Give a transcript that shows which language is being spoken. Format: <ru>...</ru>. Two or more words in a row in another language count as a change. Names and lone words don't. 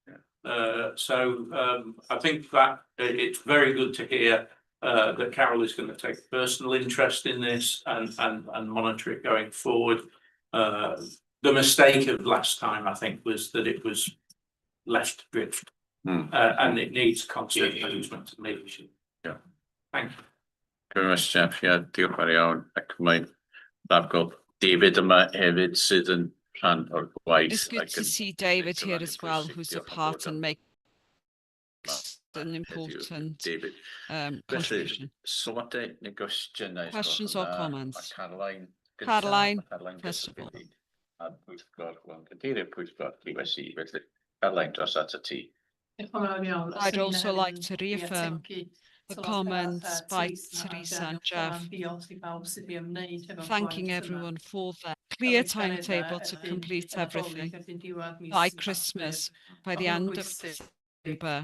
<en>So I think that it's very good to hear that Carol is going to take personal interest in this and monitor it going forward. The mistake of last time, I think, was that it was left drift, and it needs constant management and leadership. Yeah. Thank you. Very much, Jeff. Yeah,</en> <cy>diolch fawr iawn. Ac mae'n braf gweld David yma hefyd sydd yn rhan o'r gwaith.</cy> <en>It's good to see David here as well, who's a part and makes an important contribution.</en> <cy>Sylwadau neu gwestiynau?</cy> <en>Questions or comments? Caroline. Caroline, first of all.</en> <cy>A pwyllgor, wel, cadeirydd pwyllgor TWC, felly Caroline dros at y ti.</cy> <en>I'd also like to reaffirm the comments by Teresa and Jeff, thanking everyone for their clear timetable to complete everything by Christmas, by the end of December.</en>